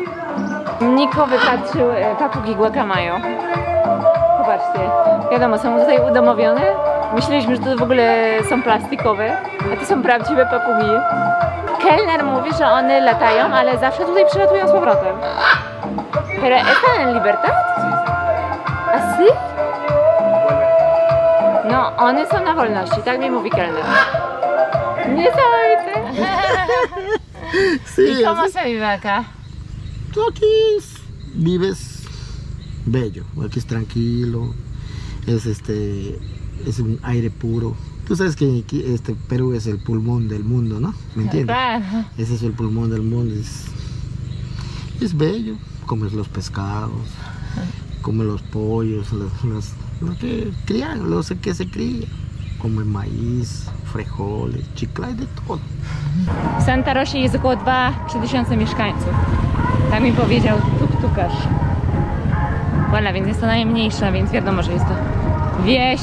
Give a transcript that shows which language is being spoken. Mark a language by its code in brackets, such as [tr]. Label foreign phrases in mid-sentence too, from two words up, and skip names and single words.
[pl] Niko wypatrzył papugi guacamayo. Popatrzcie. Wiadomo, są tutaj udomowione. Myśleliśmy, że to w ogóle są plastikowe, a to są prawdziwe papugi. Kelner mówi, że one latają, ale zawsze tutaj przylatują z powrotem. [es] Pero están en libertad? Así? No, [pl] one są na wolności, tak mi mówi kelner. Niesamowite. [es] Sí, ¿Y cómo se vive acá? tú aquí vives bello, aquí es tranquilo, es un aire puro. Tú sabes que aquí, Perú es el pulmón del mundo, ¿no? ¿Me entiendes? Claro. Ese es el pulmón del mundo, es bello, comes los pescados, comes los pollos, lo que crían, lo que se cría, comen maíz, frijoles, chicla, de todo. [pl] W Santa Rosie jest około 2-3 tysiące mieszkańców. Tak mi powiedział tuk-tukarz. Voilà, więc jest to najmniejsza, więc wiadomo, że jest to wieś.